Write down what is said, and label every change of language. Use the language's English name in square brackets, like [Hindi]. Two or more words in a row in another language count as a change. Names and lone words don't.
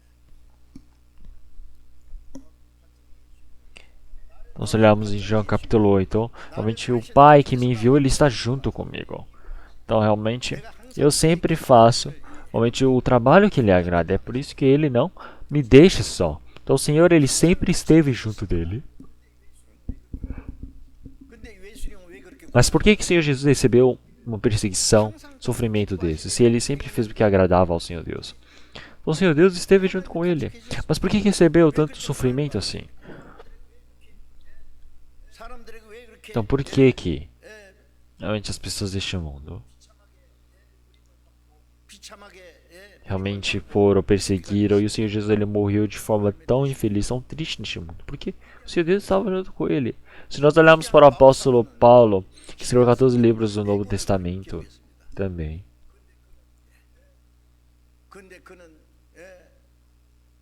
[Portuguese] Então, se olharmos em João capítulo 8, realmente o Pai que me enviou, ele está junto comigo. Então, realmente, eu sempre faço realmente o trabalho que lhe agrada. É por isso que ele não me deixa só. Então, o Senhor, ele sempre esteve junto dele. [Korean] 근데 예수님은 왜 그렇게 [Portuguese] Mas por que o Senhor Jesus recebeu uma perseguição, sofrimento desse, se ele sempre fez o que agradava ao Senhor Deus? Então, o Senhor Deus esteve junto com ele. Mas por que recebeu tanto sofrimento assim? [Korean] 사람들에게 왜 그렇게 [Portuguese] Então, por que realmente as pessoas deste mundo [Korean] 비참하게 [Portuguese] realmente foram, perseguiram, e o Senhor Jesus ele morreu de forma tão infeliz, tão triste neste mundo? Porque o Senhor Deus estava junto com ele. Se nós olharmos para o apóstolo Paulo, que escreveu 14 livros do Novo Testamento também. [Korean] 근데 그는